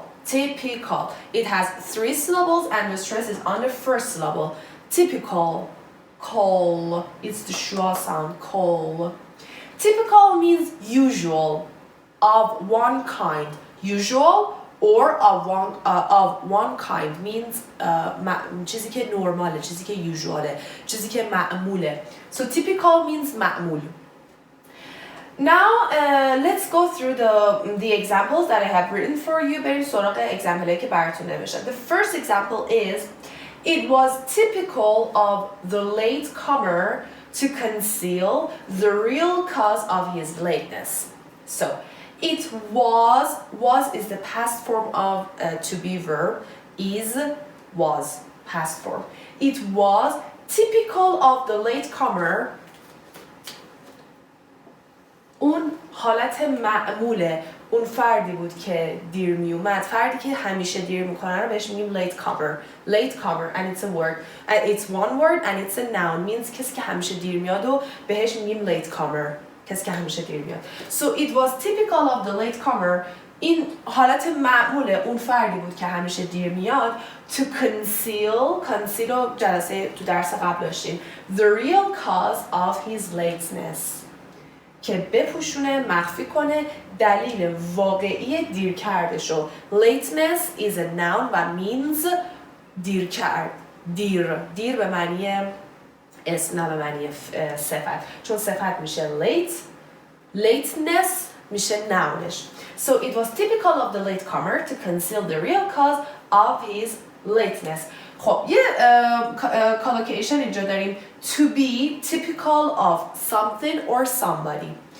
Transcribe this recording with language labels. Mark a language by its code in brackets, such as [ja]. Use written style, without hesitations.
[en] It has 3 syllables and the stress is on the first syllable. Typical. Call. It's the schwa sound. Call. Typical means usual, of one kind. Usual or of one kind means [fa] چیزی که نرماله، چیزی که usuale، چیزی که معموله. [en] So typical means معمول. Now let's go through the examples that I have written for you. [fa] بریم سراغ اگزمپلایی که براتون نوشتم. [en] The first example is it was typical of the latecomer to conceal the real cause of his lateness. So it was is the past form of to be verb, is was past form. It was typical of the latecomer. [fa] اون حالت معموله، اون فردی بود که دیر می اومد، فردی که همیشه دیر میکنه رو بهش میگیم latecomer [en] and it's a word and it's one word and it's a noun means [fa] کسی که همیشه دیر میاد و بهش میگیم latecomer، کسی که همیشه دیر میاد. [en] So it was typical of the latecomer. [fa] این حالت معموله، اون فردی بود که همیشه دیر میاد. [en] To conceal [fa] رو جلسه تو درس قبل داشتیم. [en] The real cause of his lateness. [fa] که بپوشونه، مخفی کنه دلیل واقعی دیر کردشو. [en] Lateness is a noun و means [fa] دیر کرد. دیر به معنی اسم، نه به معنی صفت، چون صفت میشه lateness میشه nounش. [en] So it was typical of the latecomer to conceal the real cause of his lateness. [fa] خب یه collocation اینجا داریم. [en] To be typical of something or somebody.